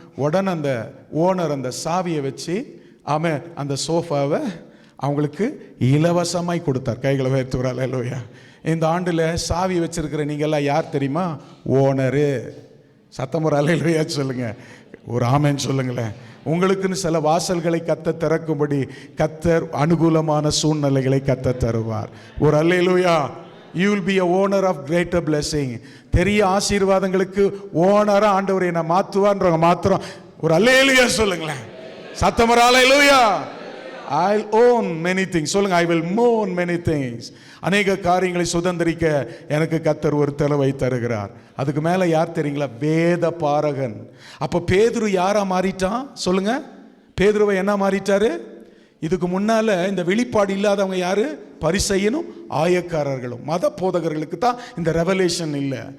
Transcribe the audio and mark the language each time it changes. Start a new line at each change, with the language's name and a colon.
Tamil: உடனே அந்த ஓனர் அந்த சாவியை வச்சு அவன் அந்த சோஃபாவை அவங்களுக்கு இலவசமாய் கொடுத்தார். கைகளை உயர்த்துகிறாள். அல்லேலூயா. இந்த ஆண்டில் சாவி வச்சுருக்கிற நீங்கள்லாம் யார் தெரியுமா? ஓனரு. சத்தம் ஒரு அல்லேலூயா சொல்லுங்கள், ஒரு ஆமென் சொல்லுங்களேன். உங்களுக்குன்னு சில வாசல்களை கத்த திறக்கும்படி கத்தர் அனுகூலமான சூழ்நிலைகளை கத்த தருவார். ஒரு அல்லேலூயா.
English: You will be a owner of greater blessing.
Tamil: பெரிய ஆசீர்வாதங்களுக்கு ஓனரா ஆண்டவர் என்ன மாற்றுவான்றவங்க மாத்திரம் ஒரு அல்லேலூயா சொல்லுங்களேன். சத்தம் ஒரு அல்லேலூயா.
English: I'll own many things.
Tamil: சொல்லுங்க,
English: I will own many things.
Tamil: அநேக காரியங்களை சுதந்திரிக்க எனக்கு கத்தர் ஒரு தெளிவை தருகிறார். அதுக்கு மேலே யார் தெரியுங்களா? வேத பாரகன். அப்போ பேதுரு யாரா மாறிட்டான் சொல்லுங்க? பேதுருவை என்ன மாறிட்டாரு? இதுக்கு முன்னால இந்த வெளிப்பாடு இல்லாதவங்க யாரு? பரிசேயனும் ஆயக்காரர்களும் மத போதகர்களுக்கு தான் இந்த ரெவலேஷன் இல்லை.